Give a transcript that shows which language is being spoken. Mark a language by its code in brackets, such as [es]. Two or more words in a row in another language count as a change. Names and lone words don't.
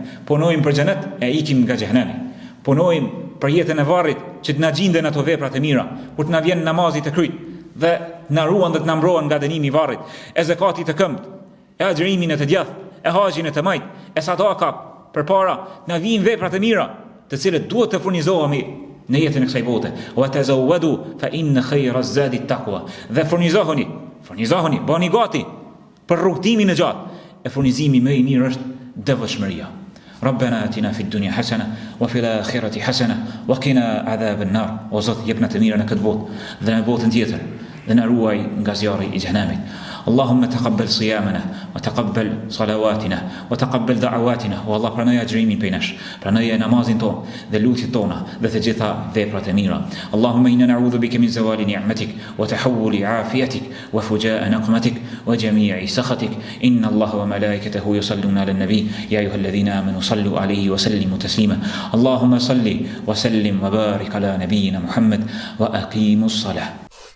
[sq] Punojmë për xhenet e ikim nga xhehenemi. Punojmë për jetën e varrit që të na gjinden ato veprat e mira, kur të na vjen namazi të kryt dhe na ruan dhe të na mbrohen nga dënimi i varrit, e zakatit të këmbët, e agjërimin e të djathtë, e haxhin e të majt, e sadaka përpara na vijnë veprat e mira, të cilët duhet të furnizohemi në jetën e kësaj bote. [ar] وتزودوا فإن خير الزاد التقوى. [sq] Dhe furnizohuni, bëni gati për rrugtimin e gjatë. E furnizimi më i mirë është devotshmëria. [ar] ربنا آتنا في الدنيا حسنة وفي الآخرة حسنة وقنا عذاب النار. [sq] وزت jepna të mira në këtë botë dhe në botën tjetër dhe na ruaj nga zjarri i xhenamit. [ar] اللهم تقبل صيامنا وتقبل صلواتنا وتقبل دعواتنا. [sq] والله pranoj agjërimin prej nesh, pranoj namazin ton dhe lutjet tona dhe të gjitha veprat e mira. [ar] اللهم إنا نعوذ بك من زوال نعمتك وتحول عافيتك وفجاء نقمتك وجميع سخطك. إن الله وملائكته يصلون على النبي يا أيها الذين آمنوا صلوا عليه وسلموا تسليما. اللهم صل وسلم وبارك على نبينا محمد وأقيموا الصلاة.